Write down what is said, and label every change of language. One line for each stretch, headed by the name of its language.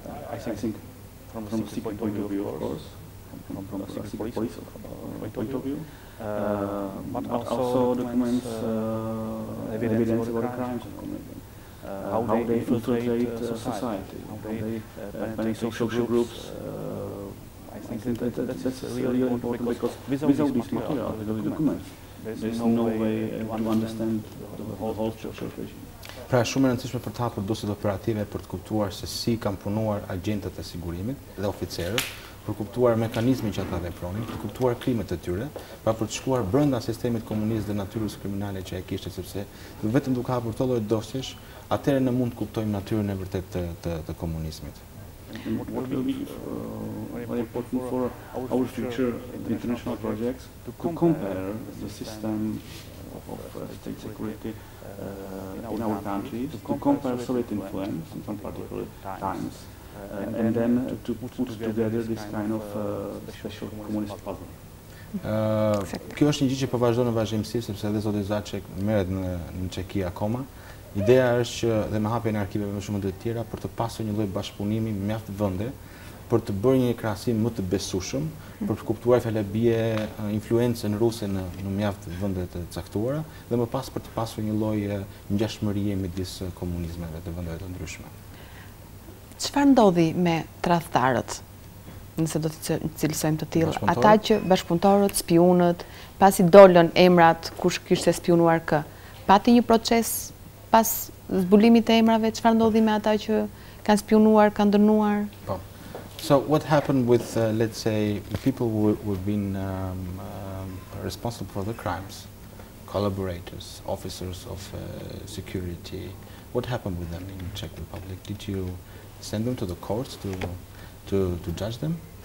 English: I think from the secret point of view, of course, from the secret police point of view, but also documents evidence about crimes of communism, how they infiltrate society, how they penetrate social groups. I think that's really important because without these materials, without the documents, there is no way to understand the whole social regime.
Albanian: Pra shumë e rëndësishme për të hapur dosjet operative për të kuptuar se si kanë punuar agjentët e sigurimit dhe oficerët, për kuptuar mekanizmin që ata vepronin, për kuptuar krimet e tyre, pra për të shkuar brenda sistemit komunist dhe natyrës kriminale që e kishte, sepse vetëm duke hapur këto lloj dosjesh, atëherë ne mund të kuptojmë natyrën e vërtetë të komunizmit.
English: What will be very important for our future international projects to compare the system of state security in our countries, to compare Soviet influence in some particular times, and then to put together this kind of special communist puzzle.
Albanian: Kjo është një gjë që po vazhdon në vazhdimsi, sepse edhe zoti ZACEK merret në Çeki akoma. Ideja është që dhe me hapjen e arkiveve më shumë të tjera për të pasur një lloj bashkëpunimi mjaft vende, për të bërë një krahasim më të besueshëm, për të kuptuar fjala-bie influencën ruse në mjaft vende të caktuara dhe më pas për të pasur një lloj ngjashmërie midis komunizmeve të vendeve të ndryshme. Çfarë ndodhi me tradhtarët? Nëse do të cilësojmë të tillë, ata që bashkëpunëtorët, spionët, pasi dolën emrat kush kishte spionuar kë, pati një proces pas zbulimit të emrave, çfarë ndodhi me ata që kanë spionuar, kanë dënuar? Po.
English: So what happened with, let's say, people who've been responsible for the crimes, collaborators, officers of security? What happened with them in the Czech Republic? Did you send them to the courts to judge them?